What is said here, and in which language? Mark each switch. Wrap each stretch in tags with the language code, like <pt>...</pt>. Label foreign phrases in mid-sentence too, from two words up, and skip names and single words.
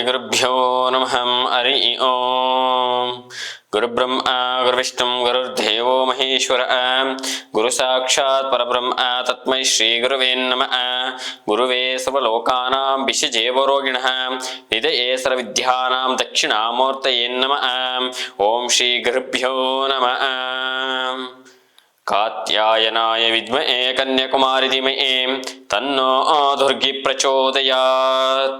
<sa>ಗುರುಭ್ಯೋ ನಮಃ. ಹರಿ ಓಂ. ಗುರುಬ್ರಹ್ಮ ಗುರುವಿಷ್ಣು ಗುರುರ್ದೇವೋ ಮಹೇಶ್ವರ. ಗುರು ಸಾಕ್ಷಾತ್ ಪರಬ್ರಹ್ಮ ತಸ್ಮೈ ಶ್ರೀ ಗುರುವೇ ನಮಃ. ಗುರುವೇ ಸರ್ವಲೋಕಾನಾಂ ವಿಷಜೇವರೋಗಿಣಃ ನಿಧಯೇ ಸರ್ವವಿದ್ಯಾನಾಂ ದಕ್ಷಿಣಾಮೂರ್ತಯೇ ನಮಃ. ಓಂ ಶ್ರೀ ಗುರುಭ್ಯೋ ನಮಃ. ಕಾತ್ಯಾಯನಾಯ ವಿದ್ಮಹೇ ಕನ್ಯಾಕುಮಾರಿ ಧೀಮಹಿ ತನ್ನೋ ದುರ್ಗಿ ಪ್ರಚೋದಯಾತ್.</sa>